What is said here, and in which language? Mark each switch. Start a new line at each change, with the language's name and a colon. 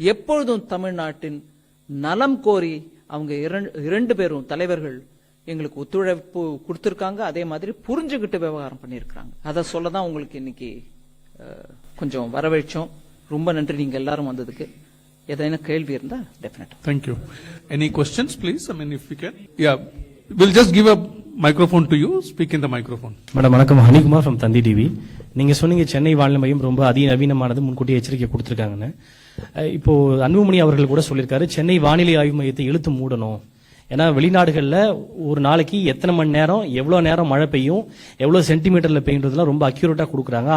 Tamil: எப்பொழுதும் தமிழ்நாட்டின் நலம் கோரி அவங்க 2 பேரும் தலைவர்கள் எங்களுக்கு ஒத்துழைப்பு கொடுத்திருக்காங்க. அதே மாதிரி புரிஞ்சுகிட்டு விவகாரம் பண்ணிருக்காங்க. அதை சொல்லதான் உங்களுக்கு இன்னைக்கு கொஞ்சம் வரவேற்றோம். ரொம்ப நன்றி நீங்க எல்லாரும் வந்ததுக்கு. ஏதாவது கேள்வி இருந்தா டெஃபினட்டா.
English: Thank you. Any questions, please? I mean, if we can. Yeah, we'll just give a microphone to you. Speak in the microphone.
Tamil: Madam வணக்கம், ஹனிகுமார் ஃப்ரம் தந்தி டிவி. நீங்க சொன்னீங்க சென்னை வானிலை மையம் ரொம்ப அதிநவீனமானது, முன்கூட்டியே எச்சரிக்கை கொடுத்திருக்காங்கன்னு. இப்போ அன்புமணி அவர்கள் கூட சொல்லியிருக்காரு சென்னை வானிலை ஆய்வு மையத்தை இழுத்து மூடணும். ஏன்னா வெளிநாடுகள்ல ஒரு நாளைக்கு எத்தனை மணி நேரம், எவ்வளவு நேரம் மழை பெய்யும், எவ்வளவு சென்டிமீட்டர்ல பெய்யுன்றதுலாம் ரொம்ப அக்யூரேட்டா கொடுக்குறாங்க.